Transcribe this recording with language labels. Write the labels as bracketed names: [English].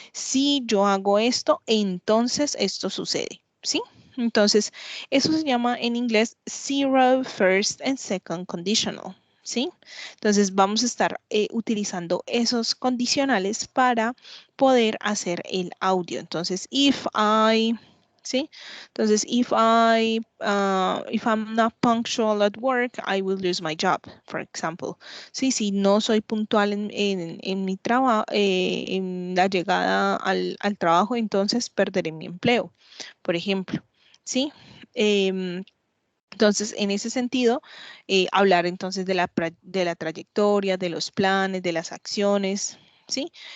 [Spanish] Si yo hago esto, entonces esto sucede, ¿sí? Entonces, eso se llama en inglés [English] zero, first and second conditional, [Spanish] ¿sí? Entonces, vamos a estar utilizando esos condicionales para poder hacer el audio. Entonces, [English] if I... [Spanish] ¿sí? [English] Entonces, if I'm not punctual at work, I will lose my job, for example. [Spanish] Sí, si no soy puntual en mi trabajo, en la llegada al trabajo, entonces perderé mi empleo, por ejemplo. Sí. Entonces, en ese sentido, hablar entonces de la trayectoria, de los planes, de las acciones, ¿sí?